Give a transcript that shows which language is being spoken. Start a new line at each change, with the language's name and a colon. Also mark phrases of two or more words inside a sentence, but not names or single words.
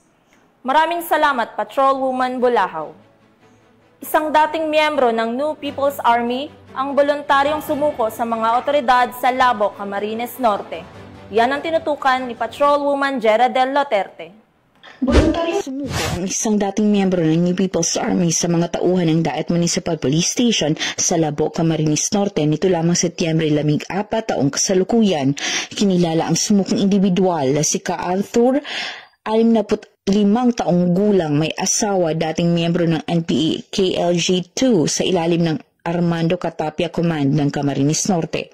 Filipino: Maraming salamat, Patrolwoman Bulahaw. Isang dating miyembro ng New People's Army ang voluntaryong sumuko sa mga otoridad sa Labo, Camarines Norte. Yan ang tinutukan ni Patrolwoman Jera Del Loterte. Voluntary sumuko ang isang dating miyembro ng New People's Army sa mga tauhan ng Daet Municipal Police Station sa Labo, Camarines Norte nito lamang Setyembre 14 taong kasalukuyan. Kinilala ang sumukong individual na si Ka Arthur, 65 taong gulang, may asawa, dating miyembro ng NPA KLG-2 sa ilalim ng Armando Catapia Command ng Camarines Norte.